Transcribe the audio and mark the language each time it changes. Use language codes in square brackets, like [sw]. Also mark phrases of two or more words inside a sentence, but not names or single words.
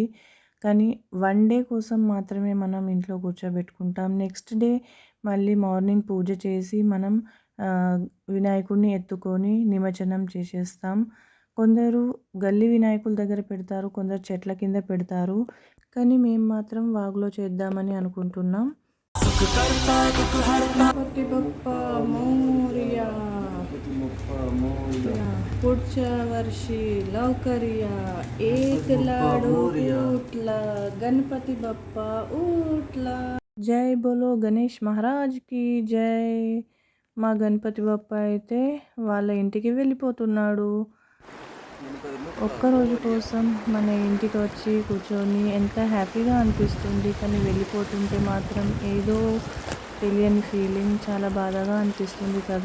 [te] కానీ [en] one day [te] కోసం మాత్రమే మనం ఇంట్లో కూర్చోబెట్టుకుంటాం. [en] next day [te] మళ్ళీ మార్నింగ్ పూజ చేసి మనం వినాయకుడిని ఎత్తుకొని నిమజ్జనం చేసేస్తాం. కొందరు గల్లీ వినాయకుల దగ్గర పెడతారు, కొందరు చెట్ల కింద పెడతారు. కానీ మేము మాత్రం వాగులో చేద్దామని అనుకుంటున్నాం. [mr] गणपति बप्पा मोरया, पुढच्या वर्षी लवकर या, एक लाडू उठला, गणपति बप्पा उठला. [hi] जय बोलो गणेश महाराज की जय. [te] మా గణపతి బప్ప అయితే వాళ్ళ ఇంటికి వెళ్ళిపోతున్నాడు. ఒక్కరోజు కోసం మన ఇంటికి వచ్చి కూర్చొని ఎంత హ్యాపీగా అనిపిస్తుంది. కానీ వెళ్ళిపోతుంటే మాత్రం ఏదో తెలియని ఫీలింగ్, చాలా బాధగా అనిపిస్తుంది కదా.